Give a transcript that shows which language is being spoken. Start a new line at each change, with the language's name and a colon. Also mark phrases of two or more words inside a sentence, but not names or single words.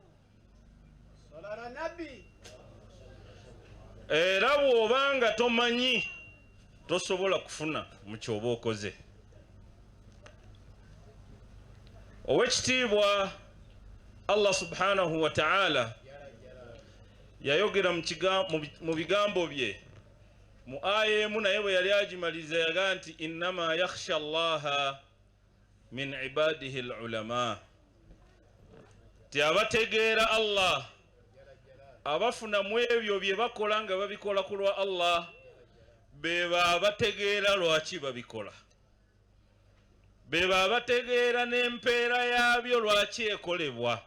Ganda: Era bw'obanga tomanyi tosobola kufuna mu kyoba okoze. Owekitiibwa
Arabic: الله سبحانه وتعالى
Ganda: yayogera mu bigambo bye mu aya emu naye bwe yali agimaliriza yaga nti
Arabic: إنما يخشى الله من عباده العلماء,
Ganda: ti abategeera Allah abafuna mu ebyo bye bakola nga babikola ku lwa Allah beba abategeera lwaki babikola, beba abategeera n'empeera yabyo lwaki ekolebwa.